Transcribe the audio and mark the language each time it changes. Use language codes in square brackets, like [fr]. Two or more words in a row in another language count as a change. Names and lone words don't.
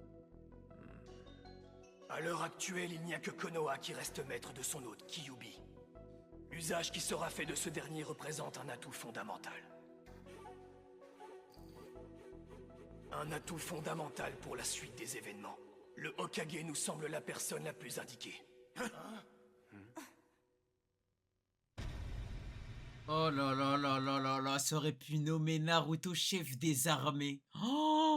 [fr] À l'heure actuelle, il n'y a que Konoha qui reste maître de son hôte, Kyubi. L'usage qui sera fait de ce dernier représente un atout fondamental. Un atout fondamental pour la suite des événements. Le Hokage nous semble la personne la plus indiquée. Oh là là là là là là, ça aurait pu nommer Naruto chef des armées. Oh!